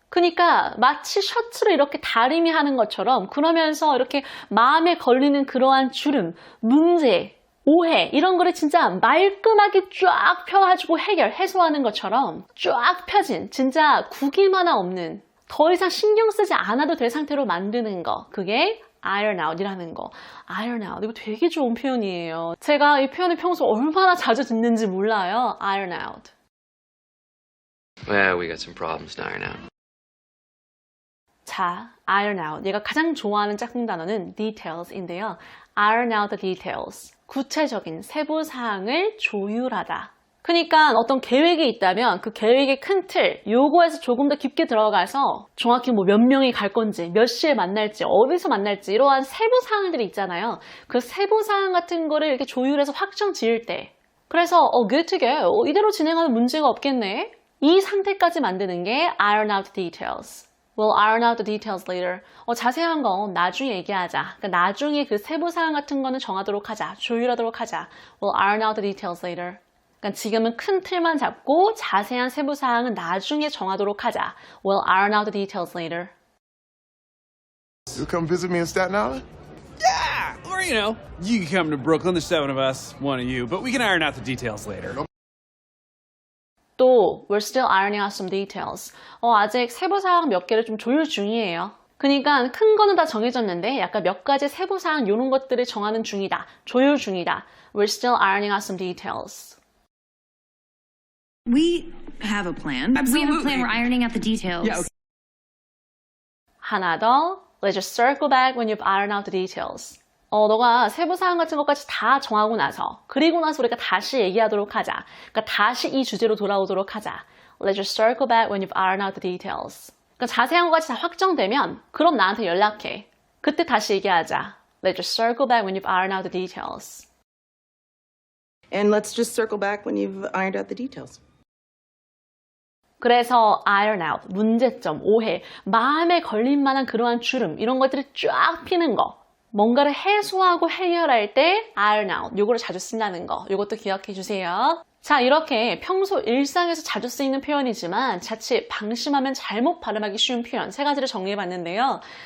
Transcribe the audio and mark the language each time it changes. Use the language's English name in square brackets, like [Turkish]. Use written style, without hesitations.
[Korean] 그러니까 마치 셔츠를 이렇게 다리미 하는 것처럼 그러면서 이렇게 마음에 걸리는 그러한 주름, 문제, 오해 이런 거를 진짜 말끔하게 쫙 펴가지고 해소하는 것처럼 쫙 펴진 진짜 구김 하나 없는 더 이상 신경 쓰지 않아도 될 상태로 만드는 거 그게 iron out이라는 거. iron out 이거 되게 좋은 표현이에요. 제가 이 표현을 평소 얼마나 자주 듣는지 몰라요. [English] iron out. Well, we got some problems to iron out. [Korean] 자, iron out. 얘가 가장 좋아하는 짝꿍 단어는 details인데요. [English] iron out the details. [Korean] 구체적인 세부 사항을 조율하다. 그러니까 어떤 계획이 있다면 그 계획의 큰 틀, 요거에서 조금 더 깊게 들어가서 정확히 뭐 몇 명이 갈 건지, 몇 시에 만날지, 어디서 만날지 이러한 세부 사항들이 있잖아요. 그 세부 사항 같은 거를 이렇게 조율해서 확정 지을 때 그래서 [English] good to go. [Korean] 이대로 진행하면 문제가 없겠네. 이 상태까지 만드는 게 iron out the details. [English] We'll iron out the details later. [Korean] 자세한 건 나중에 얘기하자. 그러니까 나중에 그 세부 사항 같은 거는 정하도록 하자. 조율하도록 하자. [English] We'll iron out the details later. [Korean] 그러니까 지금은 큰 틀만 잡고 자세한 세부 사항은 나중에 정하도록 하자. [English] We'll iron out the details later. You come visit me in Staten Island? Yeah! Or, you can come to Brooklyn, the seven of us, one of you, but we can iron out the details later. 또 we're still ironing out some details. [Korean] 아직 세부 사항 몇 개를 좀 조율 중이에요. 그러니까 큰 거는 다 정해졌는데 약간 몇 가지 세부 사항 이런 것들을 정하는 중이다. 조율 중이다. [English] We're still ironing out some details. We have a plan. We have a plan. We're ironing out the details. Yeah, okay. [Korean] 하나 더. [English] Let's just circle back when you've ironed out the details. [Korean] 너가 세부 사항 같은 것까지 다 정하고 나서 그리고 나서 우리가 다시 얘기하도록 하자. 그러니까 다시 이 주제로 돌아오도록 하자. [English] Let's just circle back when you've ironed out the details. [Korean] 그러니까 자세한 것까지 다 확정되면 그럼 나한테 연락해. 그때 다시 얘기하자. [English] Let's just circle back when you've ironed out the details. And let's just circle back when you've ironed out the details. [Korean] 그래서 iron out, 문제점, 오해, 마음에 걸릴 만한 그러한 주름 이런 것들을 쫙 피는 거. 뭔가를 해소하고 해결할 때 iron out, 요거를 자주 쓴다는 거. 요것도 기억해 주세요. 자, 이렇게 평소 일상에서 자주 쓰이는 표현이지만 자칫 방심하면 잘못 발음하기 쉬운 표현 3가지를 정리해봤는데요.